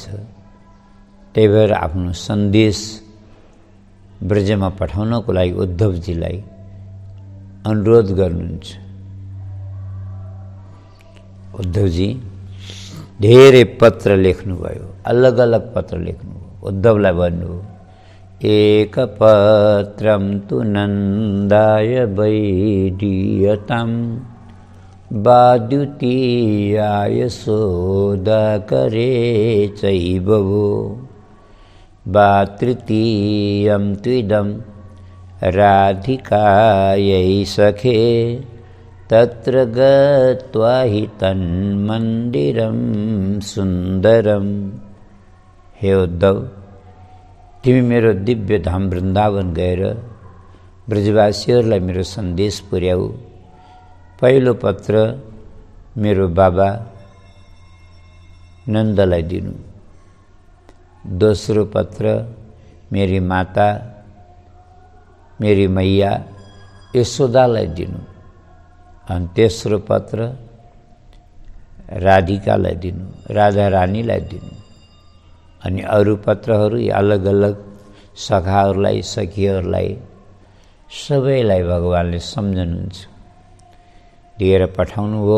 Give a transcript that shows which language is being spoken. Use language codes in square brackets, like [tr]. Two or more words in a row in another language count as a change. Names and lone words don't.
[ne] त्यही भएर आफ्नो सन्देश ब्रजमा पठाउनको लागि उद्धवजीलाई अनुरोध गर्नुहुन्छ। उद्धवजी धेरै पत्र लेख्नुभयो, अलग अलग पत्र लेख्नुभयो। उद्धवलाई भन्नु, [sa] एक पत्रम तु नन्दाय वैदीयतां वाद्युतीयाय सोदाकरे चैववो वा तृतीयं त्विदं राधिकायै सखे तत्र गत्वा हि तन्मन्दिरं सुन्दरम। [ne] हे उद्धव, तिमी मेरो दिव्य धाम वृन्दावन गएर ब्रजवासीहरूलाई मेरो सन्देश पुर्याऊ। पहिलो पत्र मेरो बाबा नन्दलाई दिनु, दोस्रो पत्र मेरी माता मेरी मैया यशोदालाई दिनु, अनि तेस्रो पत्र राधिकालाई दिनु, राधा रानीलाई दिनु। अनि अरू पत्रहरू अलग अलग सखाहरूलाई, सखीहरूलाई, सबैलाई भगवानले सम्झनुहुन्छ, दिएर पठाउनुभयो।